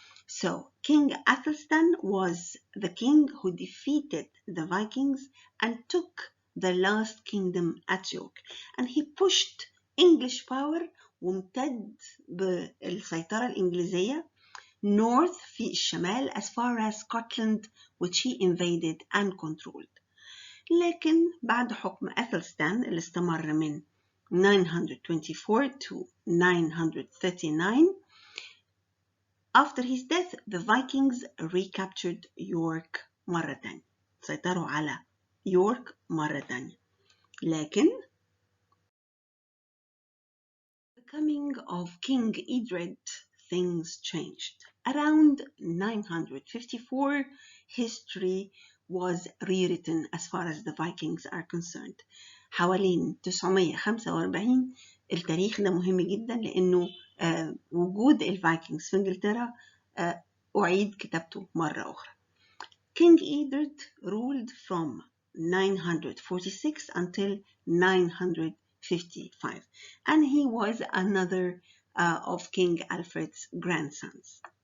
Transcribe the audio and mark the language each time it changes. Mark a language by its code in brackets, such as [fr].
[en] So King Athelstan was the king who defeated the Vikings and took the last kingdom at York. And he pushed English power [ar] وامتد بالسيطرة الإنجليزية [en] north [ar] في الشمال [en] as far as Scotland, which he invaded and controlled. [ar] لكن بعد حكم أثلستان اللي استمر من [en] 924 to 939. After his death, the Vikings recaptured York [ar] مرة تانية. سيطروا على يورك مرة تانية. [en] لكن the coming of King Edred, things changed. Around 954, history was rewritten as far as the Vikings are concerned. [ar] حوالين 945 التاريخ ده مهم جدا لأنه وجود الفايكنجز في إنجلترا أعيد كتابته مرة أخرى. [en] King Edred ruled from 946 until 955, and he was another of King Alfred's grandsons.